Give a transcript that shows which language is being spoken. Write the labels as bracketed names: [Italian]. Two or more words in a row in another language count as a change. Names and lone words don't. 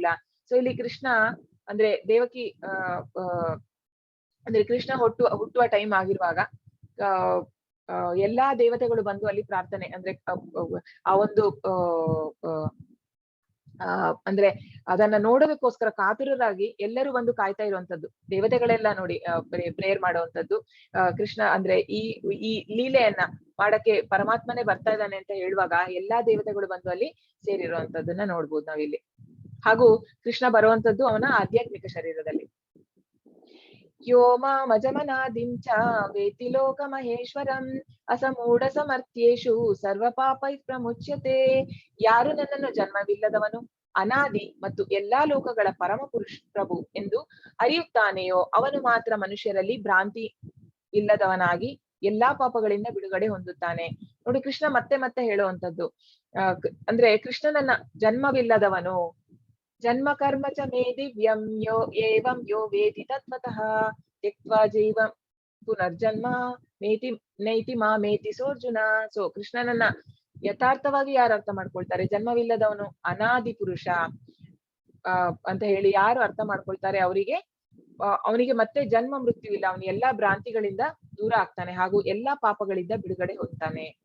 [Kannada] ಸೊ ಇಲ್ಲಿ ಕೃಷ್ಣ ಅಂದ್ರೆ ದೇವಕಿ ಅಂದ್ರೆ ಕೃಷ್ಣ ಹುಟ್ಟುವ ಟೈಮ್ ಆಗಿರುವಾಗ ಎಲ್ಲಾ ದೇವತೆಗಳು ಬಂದು ಅಲ್ಲಿ ಪ್ರಾರ್ಥನೆ ಅಂದ್ರೆ ಆ ಒಂದು ಅಂದ್ರೆ ಅದನ್ನ ನೋಡೋದಕ್ಕೋಸ್ಕರ ಕಾತುರರಾಗಿ ಎಲ್ಲರೂ ಬಂದು ಕಾಯ್ತಾ ಇರುವಂತದ್ದು. ದೇವತೆಗಳೆಲ್ಲ ನೋಡಿ ಪ್ರೇಯರ್ ಮಾಡುವಂತದ್ದು. ಕೃಷ್ಣ ಅಂದ್ರೆ ಈ ಲೀಲೆಯನ್ನ ಮಾಡಕ್ಕೆ ಪರಮಾತ್ಮನೇ ಬರ್ತಾ ಇದ್ದಾನೆ ಅಂತ ಹೇಳುವಾಗ ಎಲ್ಲಾ ದೇವತೆಗಳು ಬಂದು ಅಲ್ಲಿ ಸೇರಿರುವಂತದ್ದನ್ನ ನೋಡ್ಬೋದು ನಾವಿಲ್ಲಿ. ಹಾಗೂ ಕೃಷ್ಣ ಬರುವಂತದ್ದು ಅವನ ಆಧ್ಯಾತ್ಮಿಕ ಶರೀರದಲ್ಲಿ. [Sanskrit] ಯೋ ಮಾಮಜಮನಾದಿಂ ಚ ವೇತಿ ಲೋಕ ಮಹೇಶ್ವರಂ ಅಸಮೂಢ ಸಮರ್ಥ್ಯೇಷು ಸರ್ವ ಪಾಪೈ ಪ್ರಮುಚ್ಯತೆ. [Kannada] ಯಾರು ನನ್ನನ್ನು ಜನ್ಮವಿಲ್ಲದವನು, ಅನಾದಿ ಮತ್ತು ಎಲ್ಲಾ ಲೋಕಗಳ ಪರಮ ಪ್ರಭು ಎಂದು ಅರಿಯುತ್ತಾನೆಯೋ ಅವನು ಮಾತ್ರ ಮನುಷ್ಯರಲ್ಲಿ ಭ್ರಾಂತಿ ಇಲ್ಲದವನಾಗಿ ಎಲ್ಲಾ ಪಾಪಗಳಿಂದ ಬಿಡುಗಡೆ ಹೊಂದುತ್ತಾನೆ. ನೋಡಿ, ಕೃಷ್ಣ ಮತ್ತೆ ಮತ್ತೆ ಹೇಳುವಂತದ್ದು ಅಂದ್ರೆ ಕೃಷ್ಣನನ್ನ ಜನ್ಮವಿಲ್ಲದವನು, [Sanskrit] ಜನ್ಮ ಕರ್ಮ ಚ ಮೇ ದಿವ್ಯಂ ಯೋ ಏವಂ ಯೋ ವೇದಿ ತತ್ವತಃ ತ್ಯಕ್ವಾ ಜೈವ ಪುನರ್ಜನ್ಮ ಮೇತಿ ನೈತಿ ಮೇತಿ ಸೋರ್ಜುನ. [Kannada] ಸೊ ಕೃಷ್ಣನನ್ನ ಯಥಾರ್ಥವಾಗಿ ಯಾರು ಅರ್ಥ ಮಾಡ್ಕೊಳ್ತಾರೆ, ಜನ್ಮವಿಲ್ಲದವನು ಅನಾದಿ ಪುರುಷ ಅಂತ ಹೇಳಿ ಯಾರು ಅರ್ಥ ಮಾಡ್ಕೊಳ್ತಾರೆ ಅವನಿಗೆ ಮತ್ತೆ ಜನ್ಮ ಮೃತ್ಯು ಇಲ್ಲ, ಅವನು ಎಲ್ಲಾ ಭ್ರಾಂತಿಗಳಿಂದ ದೂರ ಆಗ್ತಾನೆ ಹಾಗೂ ಎಲ್ಲಾ ಪಾಪಗಳಿಂದ ಬಿಡುಗಡೆ ಹೊಂದ್ತಾನೆ.